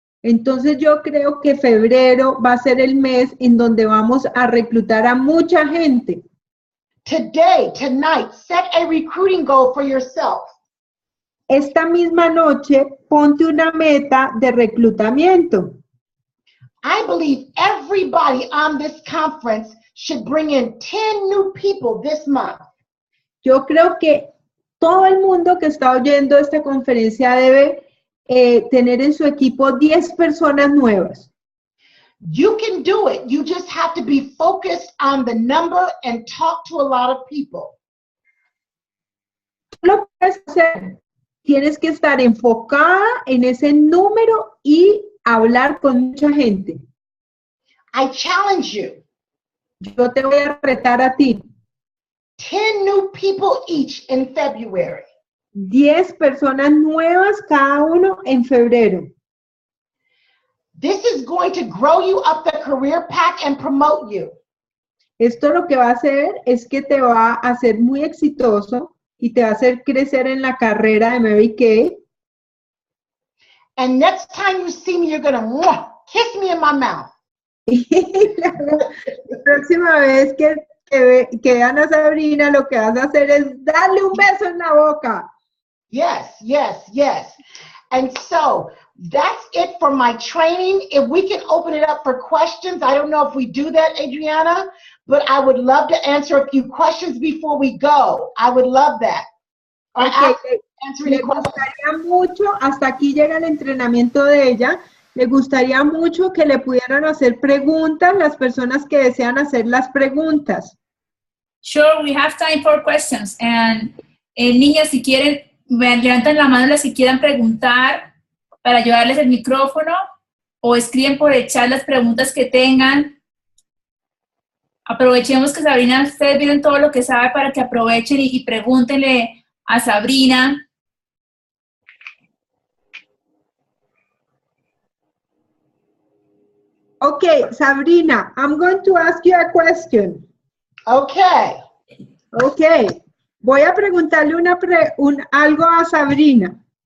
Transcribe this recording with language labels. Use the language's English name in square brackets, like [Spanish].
[Spanish] Entonces, yo creo que febrero va a ser el mes en donde vamos a reclutar a mucha gente. [English] Today, tonight, set a recruiting goal for yourself. [Spanish] Esta misma noche, ponte una meta de reclutamiento. [English] I believe everybody on this conference should bring in 10 new people this month. [Spanish] Yo creo que todo el mundo que está oyendo esta conferencia debe tener en su equipo 10 personas nuevas. [English] You can do it. You just have to be focused on the number and talk to a lot of people. [Spanish] Lo puedes hacer. Tienes que estar enfocada en ese número y hablar con mucha gente. [English] I challenge you. [Spanish] Yo te voy a retar a ti. [English] 10 new people each in February. [Spanish] 10 personas nuevas cada uno en febrero. [English] This is going to grow you up the career path and promote you. [Spanish] Esto lo que va a hacer es que te va a hacer muy exitoso y te va a hacer crecer en la carrera de Mary Kay. [English] And next time you see me, you're going to kiss me in my mouth. [Spanish] Y la próxima vez que vean a Sabrina, lo que vas a hacer es darle un beso en la boca. [English] Yes, yes, yes. And so that's it for my training. If we can open it up for questions, I don't know if we do that, Adriana, but I would love to answer a few questions before we go. I would love that. [Spanish] Le gustaría mucho, hasta aquí llega el entrenamiento de ella, le gustaría mucho que le pudieran hacer preguntas las personas que desean hacer las preguntas. [English] Sure, we have time for questions. [Spanish] And niñas, si quieren, levantan la mano las que quieran preguntar para ayudarles el micrófono o escriben por el chat las preguntas que tengan. Aprovechemos que Sabrina, ustedes vieron todo lo que sabe para que aprovechen y pregúntenle a Sabrina. [English] Okay, Sabrina, I'm going to ask you a question. Okay. Okay. [Spanish] Voy a preguntarle algo a Sabrina.